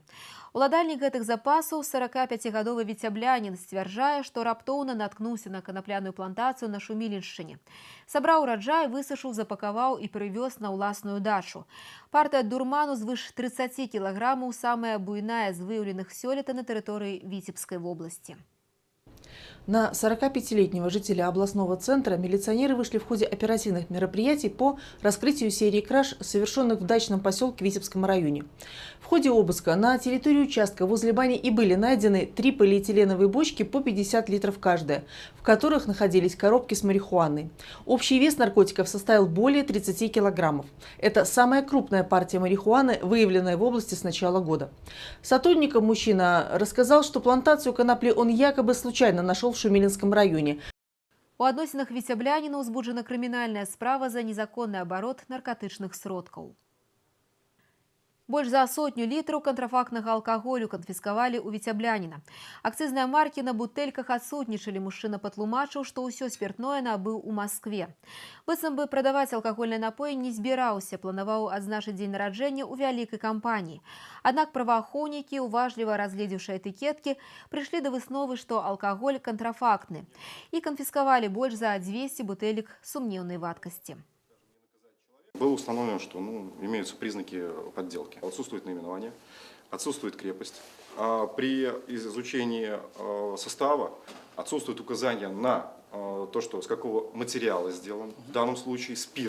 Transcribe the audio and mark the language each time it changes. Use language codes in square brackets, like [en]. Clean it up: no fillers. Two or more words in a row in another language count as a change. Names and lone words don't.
[be] Уладальнік гэтых запасаў, 45гадовы віцяблянін, сцвярджае, што раптоўна наткнуўся на канапляную плантацыю на Шуміліншчыне. Сабраў ураджай, высушыў, запакаваў і прывёз на ўласную дачу. Партыя дурману звыш 30 кілаграмаў, самая буйная з выяўленых сёлета на тэрыторыі Віцебскай вобласці. [ru] На 45-летнего жителя областного центра милиционеры вышли в ходе оперативных мероприятий по раскрытию серии краж, совершенных в дачном поселке в Витебском районе. В ходе обыска на территории участка возле бани и были найдены 3 полиэтиленовые бочки по 50 литров каждая, в которых находились коробки с марихуаной. Общий вес наркотиков составил более 30 килограммов. Это самая крупная партия марихуаны, выявленная в области с начала года. Сотрудникам мужчина рассказал, что плантацию конопли он якобы случайно нашел в Шумилинском районе. [be] У адносінах віцябляніна ўзбуджана крымінальная справа за незаконны абарот наркотычных сродкаў. Больш за 100 літраў кантрафактнага алкаголю канфіскавалі ў віцябляніна. Акцызныя маркі на бутэльках адсутнічалі. Мужчына патлумачыў, што ўсё спиртное набыў у Маскве. Быццам бы прадаваць алкагольныя напоі не збіраўся, планаваў адзначыць дзень нараджэння ў вялікай кампаніі. Аднак праваахоўнікі, уважліва разгледзеўшы этыкеткі, прыйшлі да высновы, што алкаголь кантрафактны, і канфіскавалі больш за 200 бутэлек сумнеўнай вадкасці. [ru] Было установлено, что имеются признаки подделки. Отсутствует наименование, отсутствует крепость. При изучении состава отсутствует указание на то, что с какого материала сделан. В данном случае спирт.